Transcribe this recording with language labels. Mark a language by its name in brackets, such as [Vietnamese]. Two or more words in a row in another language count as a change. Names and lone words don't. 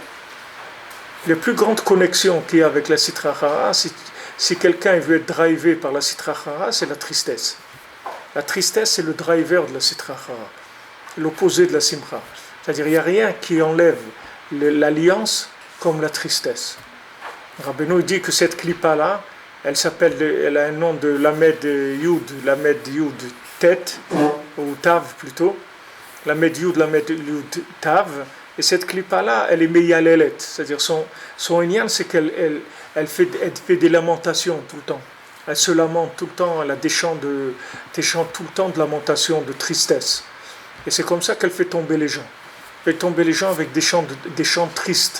[French] Les plus grandes connexions qu'il y a avec la [Aramaic] סטרא אחרא, [French] si quelqu'un veut être drivé par la [Aramaic] סטרא אחרא, [French] c'est la tristesse. La tristesse, c'est le driver de la [Aramaic] סטרא אחרא, [French] l'opposé de la Simcha. C'est-à-dire, il n'y a rien qui enlève l'alliance comme la tristesse. Rabbeinu dit que cette clipa-là, elle a un nom de [Hebrew] למד יוד טית, [French] ou Tav plutôt, [Hebrew] למד יוד תו, [French] et cette clipa-là, elle est meyalelet, c'est-à-dire son inyan, c'est qu'elle fait des lamentations tout le temps. Elle se lamente tout le temps, elle a des chants tout le temps de lamentation, de tristesse. Et c'est comme ça qu'elle fait tomber les gens. Elle fait tomber les gens avec des chants tristes.